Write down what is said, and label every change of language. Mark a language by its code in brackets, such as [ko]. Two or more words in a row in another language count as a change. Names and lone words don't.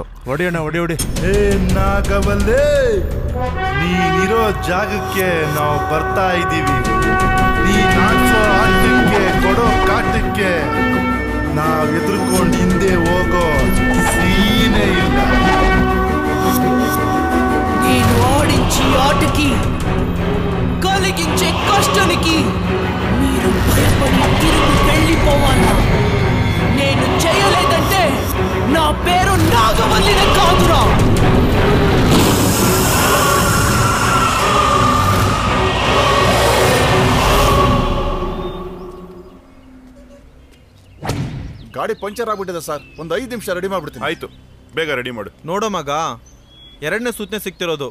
[kn] ಹೊಡಿಯೋಣ, ಹೊಡಿ. ಏ ನಾಗವಲ್ಲೇ, ನೀನಿರೋ ಜಾಗಕ್ಕೆ ನಾವು ಬರ್ತಾ ಇದ್ದೀವಿ. ನೀನ್ ಆಡ್ಸೋ ಆಟಕ್ಕೆ, ಕೊಡೋ ಕಾಟಕ್ಕೆ ನಾವ್ ಎದುರ್ಕೊಂಡು ಹಿಂದೆ ಹೋಗೋ ಸೀನೇ ಇಲ್ಲ. [te] నేను ఆడించి ఆటకి కలిగించే కష్టానికి మీరు భయపడి తిరిగి వెళ్ళిపోవాలా? నేను చేయలేదంటే నా పేరు నాగవల్లినే కాదురా. [kn] ಗಾಡಿ ಪಂಚರ್ ಆಗ್ಬಿಟ್ಟಿದೆ ಸರ್, ಒಂದು 5 ನಿಮಿಷ ರೆಡಿ ಮಾಡ್ಬಿಡ್ತೀನಿ. ಆಯ್ತು, ಬೇಗ ರೆಡಿ ಮಾಡು. ನೋಡೋ ಮಗ, 2ನೇ ಸೂಚನೆ ಸಿಗ್ತಿರೋದು.